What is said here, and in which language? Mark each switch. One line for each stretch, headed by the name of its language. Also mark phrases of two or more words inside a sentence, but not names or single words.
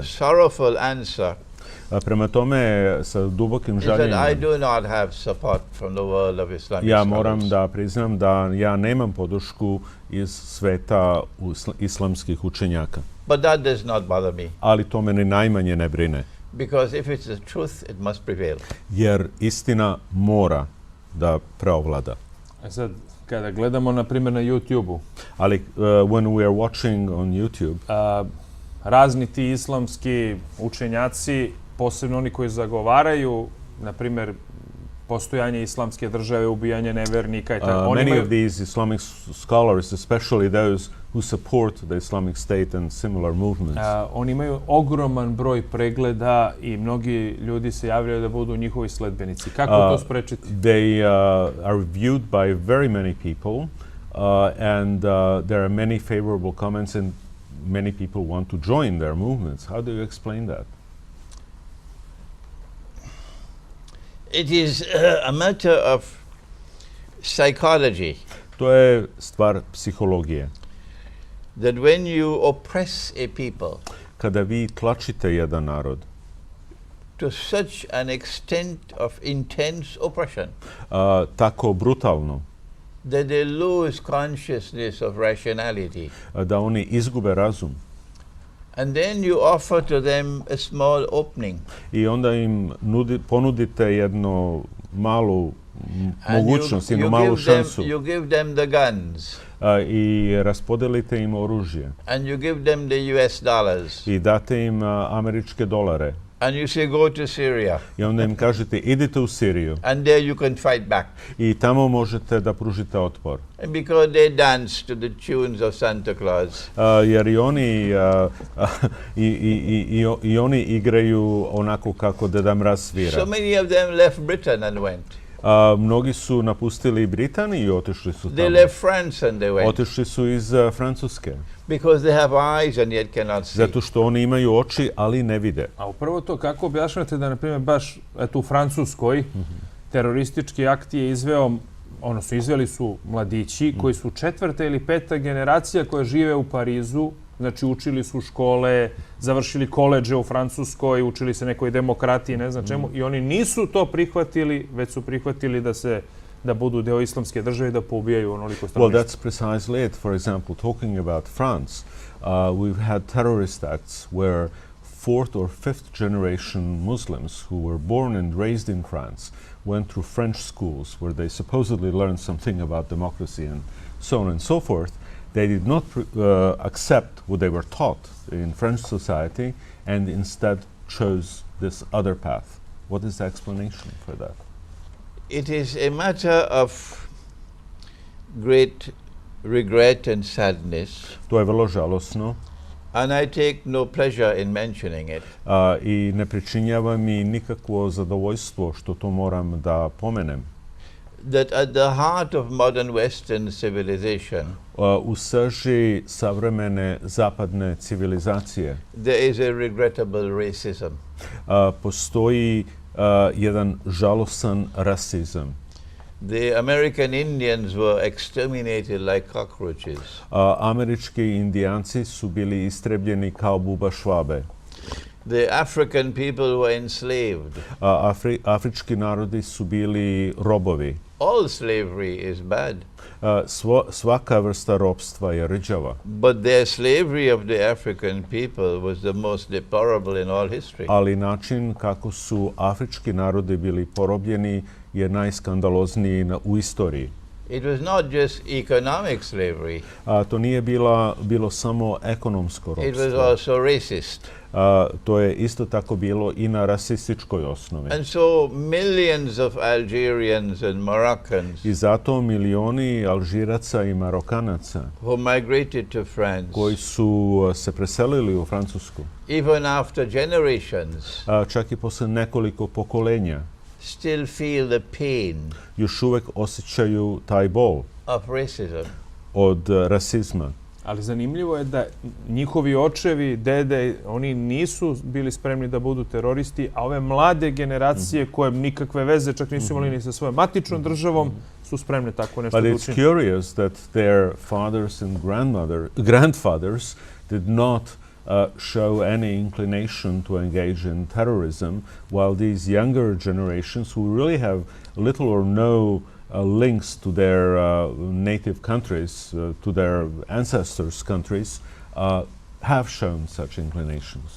English: Sorrowful answer
Serbian: Prema tome, sa dubokim
English: is that I
Serbian: žaljenjem,
English: do not have support from the world of Islamic
Serbian: ja
English: scholars.
Serbian: moram da priznam da ja nemam podršku iz sveta islamskih učenjaka.
English: But that does not bother me,
Serbian: Ali to me ni najmanje ne brine.
English: because if it's the truth, it must prevail.
Serbian: Jer istina mora da preovlada. A sad, kada gledamo, na primjer, na YouTube-u,
English: Ali when we are watching on YouTube,
Serbian: razni ti islamski učenjaci, posebno oni koji zagovaraju, na primjer, postojanje islamske države, ubijanje nevernika I tako.
English: many of these Islamic scholars, especially those who support the Islamic State and similar movements,
Serbian: Oni imaju ogroman broj pregleda I mnogi ljudi se javljaju da budu njihovi sledbenici. Kako to sprečiti?
English: they are viewed by very many people, and there are many favorable comments, and many people want to join their movements. How do you explain that? It is a matter of psychology.
Serbian: To je stvar psihologije.
English: that when you oppress a people
Serbian: Kada vi tlačite jedan narod
English: to such an extent of intense oppression
Serbian: tako brutalno
English: that they lose consciousness of rationality,
Serbian: da oni izgube razum
English: and then you offer to them a small opening
Serbian: i onda im ponudite jednu malu mogućnost, jednu malu šansu
English: you give them the guns
Serbian: i raspodelite im oružje
English: and you give them the US dollars
Serbian: i date im američke dolare
English: and you say go to Syria
Serbian: i onda im kažete idite u Siriju
English: and there you can fight back.
Serbian: i tamo možete da pružite otpor.
English: And because they dance to the tunes of Santa Claus.
Serbian: Jer i oni igraju onako kako Deda Mraz svira.
English: So many of them left Britain and went.
Serbian: Mnogi su napustili Britaniju i otišli su tamo.
English: They left France and they went.
Serbian: Otišli su iz Francuske.
English: Because they have eyes and yet cannot see.
Serbian: Zato što oni imaju oči, ali ne vide. A upravo to, kako objašnjate da, na primjer, baš u Francuskoj teroristički akt je izveo, odnosno izveli su mladići koji su 4. ili 5. generacija koja žive u Parizu, znači učili su škole, završili koledže u Francuskoj, učili se nekoj demokratiji, ne znam čemu, i oni nisu to prihvatili, već su prihvatili da budu deo islamske države i da poubijaju onoliko stanovništva.
English: Well, that's precisely it. For example, talking about France, we've had terrorist acts where 4th or 5th generation Muslims who were born and raised in France went through French schools where they supposedly learned something about democracy and so on and so forth. They did not accept what they were taught in French society and instead chose this other path. What is the explanation for that? It is a matter of great regret and sadness.
Serbian: To je vrlo žalosno.
English: And I take no pleasure in mentioning it.
Serbian: I ne pričinjava mi nikakvo zadovoljstvo što to moram da pomenem.
English: That at the heart of modern Western civilization,
Serbian: u srži savremene zapadne civilizacije
English: there is a regrettable racism.
Serbian: Postoji jedan žalosan rasizam.
English: The American Indians were exterminated like cockroaches.
Serbian: Američki indijanci su bili istrebljeni kao buba švabe.
English: The African people were enslaved.
Serbian: Afrički narodi su bili robovi.
English: All slavery is bad.
Serbian: Svaka vrsta ropstva je rđava.
English: But their slavery of the African people was the most deplorable in all history.
Serbian: Ali način kako su afrički narodi bili porobljeni je najskandalozniji u istoriji.
English: It was not just economic slavery.
Serbian: To nije bilo samo ekonomsko ropstvo.
English: It was also racist.
Serbian: To je isto tako bilo i na rasističkoj osnovi.
English: And so millions of Algerians and Moroccans
Serbian: I zato milioni Alžiraca i Marokanaca
English: who migrated to France,
Serbian: koji su se preselili u Francusku,
English: even after generations,
Serbian: čak i posle nekoliko pokolenja,
English: still feel the pain
Serbian: još uvek osjećaju taj bol
English: of racism.
Serbian: od rasizma. Ali zanimljivo je da njihovi očevi, dede, oni nisu bili spremni da budu teroristi, a ove mlade generacije koje nikakve veze čak nisu imali ni sa svojom matičnom državom su spremne tako nešto da učine.
English: But it's curious that their fathers and grandfathers did not show any inclination to engage in terrorism, while these younger generations who really have little or no links to their native countries, to their ancestors' countries, have shown such inclinations.